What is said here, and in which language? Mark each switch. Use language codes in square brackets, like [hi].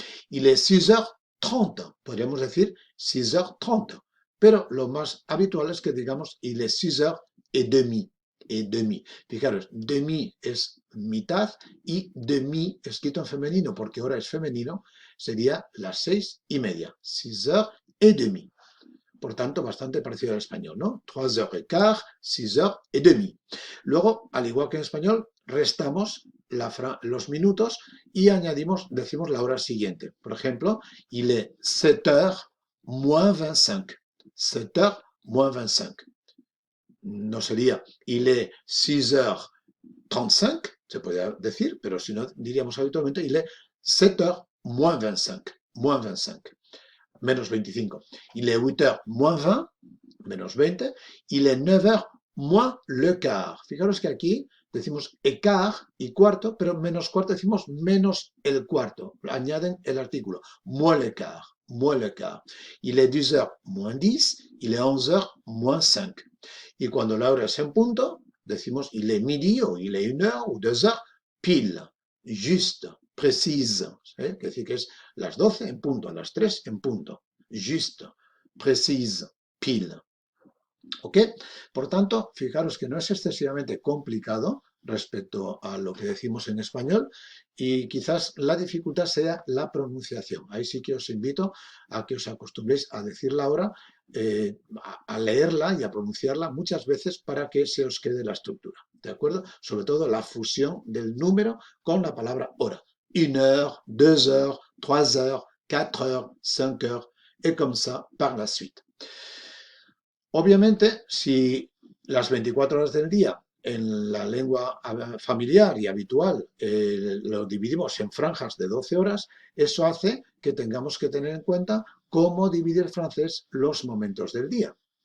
[fr] Il est 6h30, [es] podríamos decir [fr] 6h30. [es] Pero lo más habitual es que digamos [fr] il est 6h30. Et demi. [es] Fijaros, demi es mitad y demi, escrito en femenino porque ahora es femenino, sería las 6:30, 6h30. Por tanto, bastante parecido al español, ¿no? 3h15, 6h30. Luego, al igual que en español, restamos los minutos y añadimos, decimos la hora siguiente. Por ejemplo, [fr] il est 7h-25. [es] 7h-25. No sería [fr] il est 6h35, [es] se podría decir, pero si no, diríamos habitualmente [fr] il est 7h-25, [es] menos 25. [fr] Il est 8h-20, [es] menos 20. [fr] Il est 9h moins le quart. [es] Fijaros que aquí decimos écart y cuarto, pero menos cuarto decimos menos el cuarto. Añaden el artículo, [fr] moins le quart, moins le quart. Il est 10h moins 10, il est 11h moins 5. [es] Y cuando la hora es en punto, [fr] decimos il est midi o il est 1 heure o 2 heures, pile, juste, précise. [es] ¿Eh? Que decir que es las 12 en punto, las 3 en punto. [fr] Juste, précise, pile. [es] ¿Ok? Por tanto, fijaros que no es excesivamente complicado respecto a lo que decimos en español y quizás la dificultad sea la pronunciación. Ahí sí que os invito a que os acostumbréis a decirla ahora, a leerla y a pronunciarla muchas veces para que se os quede la estructura. ¿De acuerdo? Sobre todo la fusión del número con la palabra hora. [fr] 1 heure, 2 heures, 3 heures, 4 heures, 5 heures, et comme ça par la suite. [es] Obviamente, si las 24 horas del día en la lengua familiar y habitual lo dividimos en franjas de 12 horas, eso hace que tengamos que tener en cuenta cómo dividir francés los momentos del día.